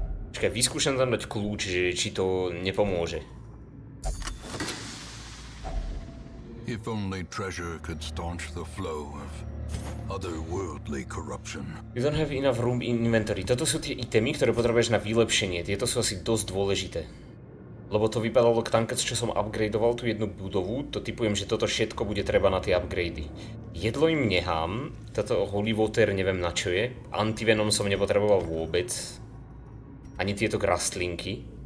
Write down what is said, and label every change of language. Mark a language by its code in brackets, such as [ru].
[sk] Počkaj, vyskúšam tam dať kľúč, že či to nepomôže. [en] If only treasure could staunch the flow of otherworldly corruption. You don't have enough room in inventory. [sk] Toto sú tie itemy, ktoré potrebuješ na vylepšenie. Tieto sú asi dosť dôležité. Lebo to vypadalo k tankec, čo som upgradeoval tú jednu budovu, to typujem, že toto všetko bude treba na tie upgrady. Jedlo im nehám, toto holy water neviem na čo je, antivenom som nepotreboval vôbec, ani tieto rastlinky.